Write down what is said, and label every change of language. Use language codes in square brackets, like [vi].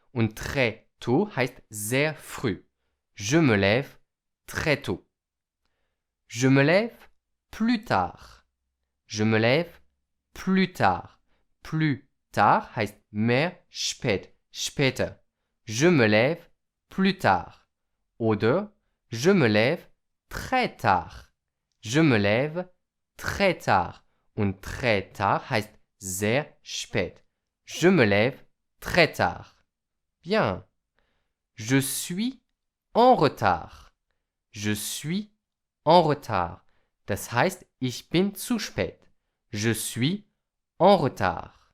[fr] Und très tôt [de] heißt sehr früh. [fr] Je me lève très tôt. Je me lève plus tard. Je me lève plus tard. [de] Plus tard heißt mehr spät, später. [fr] Je me lève plus tard. Oder je me lève très tard. Je me lève très tard. [de] Und très tard heißt sehr spät. [fr] Je me lève très tard. Bien. Je suis en retard. Je suis en retard. [de] Das heißt, ich bin zu spät. [fr] Je suis en retard.